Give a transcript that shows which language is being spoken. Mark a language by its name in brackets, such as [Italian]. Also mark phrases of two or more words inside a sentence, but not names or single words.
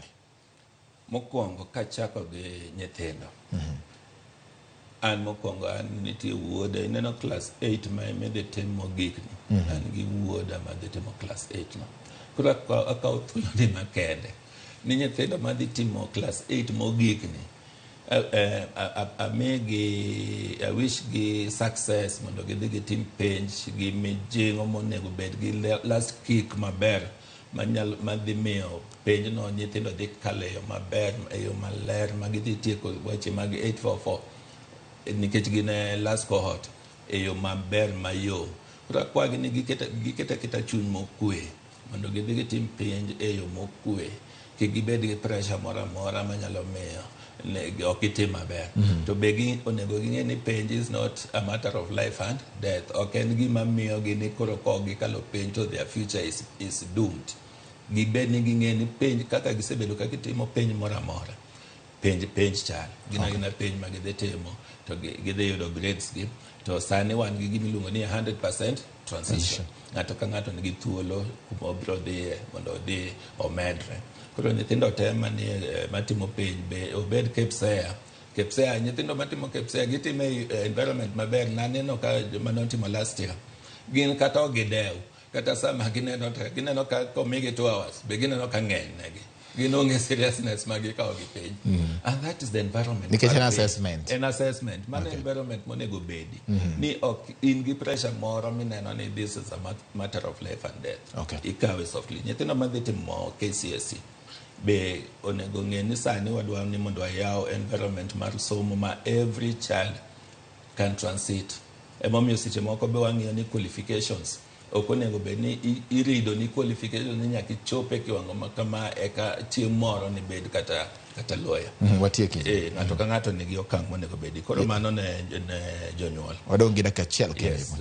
[Luo (Kenya and Tanzania)] Mokwongo kachako gi nyithindo. An mokwongo an nitie wuoda ineno class 8 ma emede timo gikni. An gi wuoda ma dhi timo class 8 no. Koro akawo thuolo ni makende. Ni nyithindo ma dhi timo class 8 mogikni. [English] I wish [Luo (Kenya and Tanzania)] gi success mondo gidhi gitim penj gi mijing'o monego bed gi [English] last kick [Luo (Kenya and Tanzania)] maber madhi miyo penj no nyithindo dhi kaleyo maber eyo maler magidhi tieko weche mag 844 nikech gine [English] last cohort [Luo (Kenya and Tanzania)] eyo maber mayom. Koro akwagi ni giketa chuny mokwe mondo gidhi gitim penj eyo mokwe kik gibed gi pressure moro amora manyalo miyo ok gitim maber. [English] To be [Luo (Kenya and Tanzania)] onego ging'e ni penj [English] is not a matter of life and death. [Luo (Kenya and Tanzania)] Ok en gima miyo gini koro kok gikalo penj to [English] their future is doomed. [Luo (Kenya and Tanzania)] Gibed ni ging'e ni penj kaka gisebedo ka gitimo penj moro amora. Penj chal. Gina penj ma gidhi timo to gidhi yudo grades gi. To sani wan gi gimiluongo ni 100% transition. Ng'ato ka ng'ato nigi thuolo kuma obiro dhiye mondo odhi omedre. Koro nyithindo te matimo penj be obed KPSEA nyithindo matimo KPSEA gitimo environment maber. Naneno ka manotimo [English] last year [Luo (Kenya and Tanzania)] gin kata ogidew kata sama gineno ka komigi [English] 2 hours [Luo (Kenya and Tanzania)] be gineno ka ng'eny negi ginonge seriousness magikawo gi penj. [English] And that is the environment. [Luo (Kenya and Tanzania)] Nikech an assessment man environment monego bedi ni ok in gi pressure moro mineno ni [English] this is a matter of life and death. [Luo (Kenya and Tanzania)] Ikawe softly. Nyithindo madhi timo KCSE be onego ng'e ni sani wadwa ni mondo ayaw environment mar somo ma [English] every child can transit. [Luo (Kenya and Tanzania)] Emomiyo seche moko be wang'iyo ni qualifications ok onego bed ni irido ni qualifications ni nyaka ichope kiwango ma kama eka chieng' moro ni bed kata lawyer. Watieki. Ng'ato ka ng'ato nigi okang' monego bedi. Koro mano ne jonyuol. Wadong' gi dakika achiel kende.